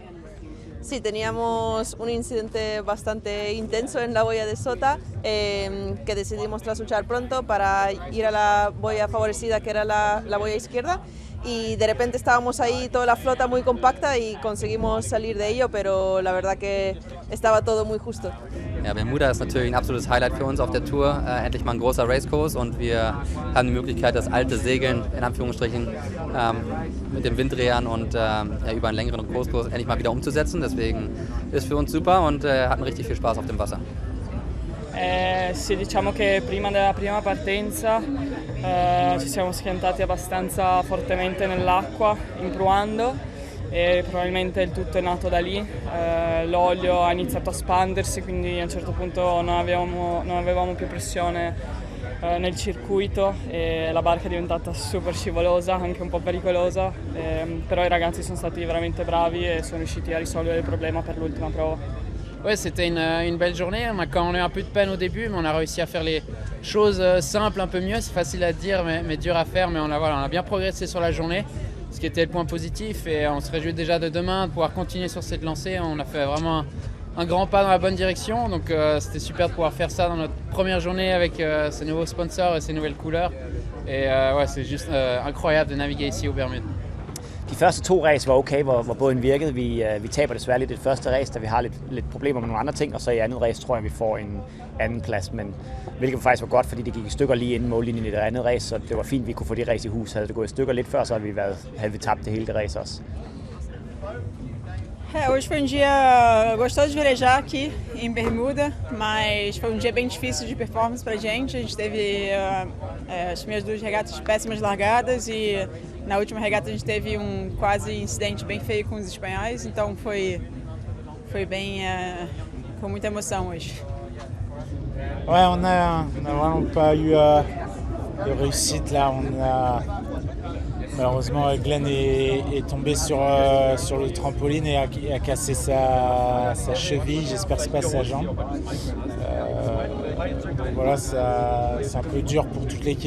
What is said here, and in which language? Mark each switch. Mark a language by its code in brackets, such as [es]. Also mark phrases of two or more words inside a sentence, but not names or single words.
[es] Sí, teníamos un incidente bastante intenso en la boya de Sota que decidimos trasluchar pronto para ir a la boya favorecida, que era la boya izquierda, y de repente estábamos ahí toda la flota muy compacta y conseguimos salir de ello, pero la verdad que estaba todo muy justo. [de] Ja, Bermuda ist natürlich ein absolutes Highlight für uns auf der Tour. Endlich mal ein großer Racekurs, und wir haben die Möglichkeit, das alte Segeln in Anführungsstrichen mit dem Winddrehern und über einen längeren Kurskurs endlich mal wieder umzusetzen. Deswegen ist für uns super und hatten richtig viel Spaß auf dem Wasser. [it] Sì, diciamo che prima della prima partenza ci siamo schiantati abbastanza fortemente nell'acqua, impruando, e probabilmente il tutto è nato da lì. L'olio ha iniziato a spandersi, quindi a un certo punto non avevamo più pressione nel circuito e la barca è diventata super scivolosa, anche un po' pericolosa, però i ragazzi sono stati veramente bravi e sono riusciti a risolvere il problema per l'ultima prova. [fr] Ouais, c'était une belle journée. On a eu un peu de peine au début, mais on a réussi à faire les choses simples un peu mieux. C'est facile à dire, mais dur à faire. Mais on a bien progressé sur la journée, ce qui était le point positif. Et on se réjouit déjà de demain de pouvoir continuer sur cette lancée. On a fait vraiment un grand pas dans la bonne direction. Donc c'était super de pouvoir faire ça dans notre première journée avec ces nouveaux sponsors et ces nouvelles couleurs. Et c'est juste incroyable de naviguer ici au Bermuda. [da] De første to race var okay, hvor båden virkede. Vi taber desværre lidt i det første race, da vi har lidt problemer med nogle andre ting, og så i andet race tror jeg, vi får en anden plads, men hvilket faktisk var godt, fordi det gik i stykker lige inden mållinjen i det andet race, så det var fint, vi kunne få det race i hus. Havde det gået i stykker lidt før, så havde vi tabt det hele det race også. [pt] Hoje foi dia gostoso de velejar aqui em Bermuda, mas foi dia bem difícil de performance pra gente. A gente teve as primeiras 2 regatas de péssimas largadas e na última regata a gente teve quase incidente bem feio com os espanhóis, então foi bem com muita emoção hoje. [fr] Ouais, on a vraiment pas eu de réussite là. Malheureusement, Glenn est tombé sur le trampoline et a cassé sa cheville. J'espère que c'est pas sa jambe. Donc voilà, c'est un peu dur pour toute l'équipe.